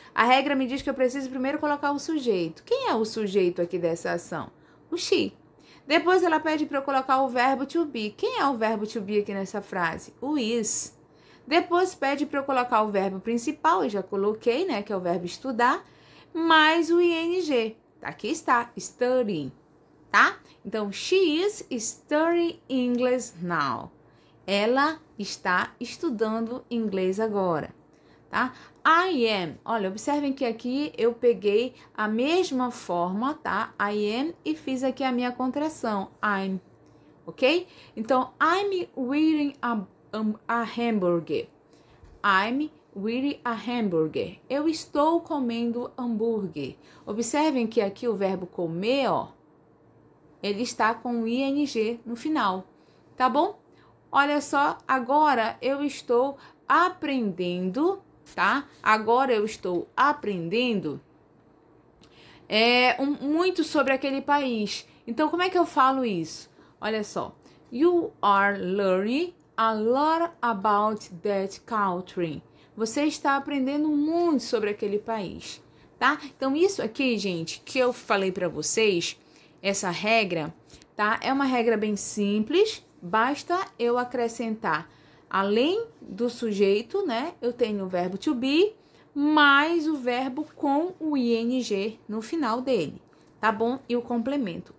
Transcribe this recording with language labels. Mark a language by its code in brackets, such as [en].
[pt] A regra me diz que eu preciso primeiro colocar o sujeito. Quem é o sujeito aqui dessa ação? O she. Depois ela pede para eu colocar o verbo to be. Quem é o verbo to be aqui nessa frase? O is. Depois pede para eu colocar o verbo principal, eu já coloquei, né, que é o verbo estudar, mais o ing. Aqui está, studying, tá? [en] Então, she is studying English now. [pt] Ela está estudando inglês agora, tá? I am, olha, observem que aqui eu peguei a mesma forma, tá? I am e fiz aqui a minha contração, I'm, ok? [en] Então, I'm eating a hambúrguer. I'm eating a hambúrguer. [pt] Eu estou comendo hambúrguer. Observem que aqui o verbo comer, ó, ele está com o ing no final, tá bom? Olha só, agora eu estou aprendendo, tá? Agora eu estou aprendendo muito sobre aquele país. Então, como é que eu falo isso? Olha só. [en] You are learning a lot about that country. [pt] Você está aprendendo muito sobre aquele país, tá? Então, isso aqui, gente, que eu falei para vocês, essa regra, tá? É uma regra bem simples, basta eu acrescentar, além do sujeito, né? Eu tenho o verbo to be, mais o verbo com o ing no final dele, tá bom? E o complemento.